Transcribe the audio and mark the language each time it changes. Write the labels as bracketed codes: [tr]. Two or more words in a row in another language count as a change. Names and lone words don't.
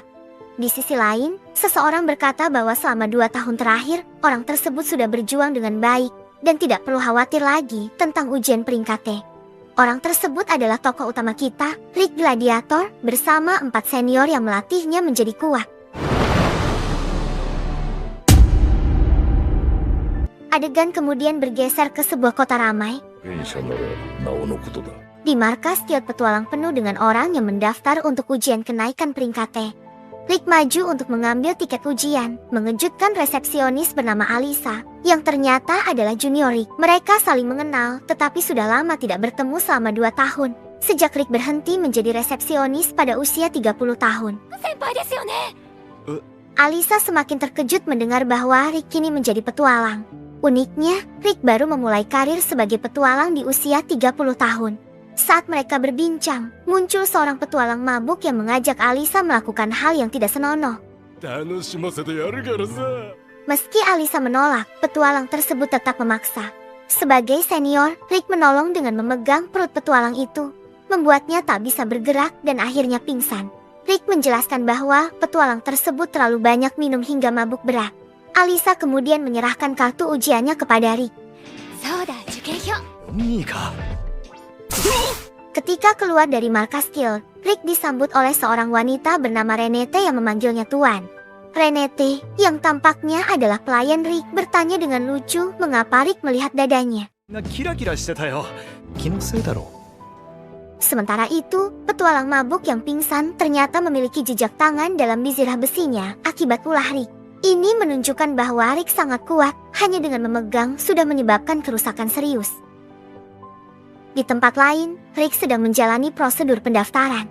[id] Di sisi lain, seseorang berkata bahwa selama 2 tahun terakhir, orang tersebut sudah berjuang dengan baik, dan tidak perlu khawatir lagi tentang ujian peringkat T. Orang tersebut adalah tokoh utama kita, Rick Gladiator, bersama 4 senior yang melatihnya menjadi kuat. Adegan kemudian bergeser ke sebuah kota ramai. [ja] 戦車ならなおのことだ [id] Di markas guild petualang penuh dengan orang yang mendaftar untuk ujian kenaikan peringkat T. Rick maju untuk mengambil tiket ujian, mengejutkan resepsionis bernama Alisa, yang ternyata adalah junior Rick. Mereka saling mengenal, tetapi sudah lama tidak bertemu selama 2 tahun. Sejak Rick berhenti menjadi resepsionis pada usia 30 tahun. Alisa semakin terkejut mendengar bahwa Rick kini menjadi petualang. Uniknya, Rick baru memulai karir sebagai petualang di usia 30 tahun. Saat mereka berbincang, muncul seorang petualang mabuk yang mengajak Alisa melakukan hal yang tidak senonoh. [ja] 楽しませてやるからさ [id] Meski Alisa menolak, petualang tersebut tetap memaksa. Sebagai senior, Rick menolong dengan memegang perut petualang itu, membuatnya tak bisa bergerak dan akhirnya pingsan. Rick menjelaskan bahwa petualang tersebut terlalu banyak minum hingga mabuk berat. Alisa kemudian menyerahkan kartu ujiannya kepada Rick. [ja] いいか [id] Ketika keluar dari markas guild, Rick disambut oleh seorang wanita bernama Renete yang memanggilnya Tuan. Renete, yang tampaknya adalah pelayan Rick, bertanya dengan lucu mengapa Rick melihat dadanya. [ja] キラキラしてたよ気のせいだろ [id] Sementara itu, petualang mabuk yang pingsan ternyata memiliki jejak tangan dalam bizirah besinya akibat ulah Rick. Ini menunjukkan bahwa Rick sangat kuat, hanya dengan memegang sudah menyebabkan kerusakan serius. Di tempat lain, Rick sedang menjalani prosedur pendaftaran.